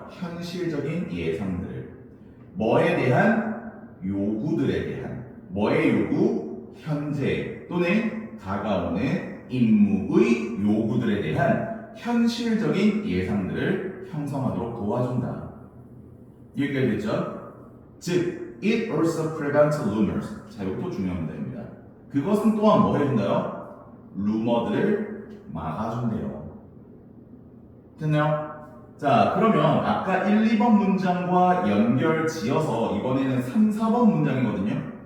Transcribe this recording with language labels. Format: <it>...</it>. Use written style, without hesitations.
<ko>현실적인 예상들을. 뭐에 대한? 요구들에 대한. 뭐의 요구? 현재 또는 다가오는 임무의 요구들에 대한 현실적인 예상들을 형성하도록 도와준다. 여기까지 됐죠?</ko> <en>즉, it also prevents rumors.</en> <ko>자, 이것도 중요한 문제입니다. 그것은 또한 뭐 해준다요? 루머들을 막아준대요. 됐나요? 자, 그러면 아까 1, 2번 문장과 연결 지어서 이번에는 3, 4번 문장이거든요.</ko>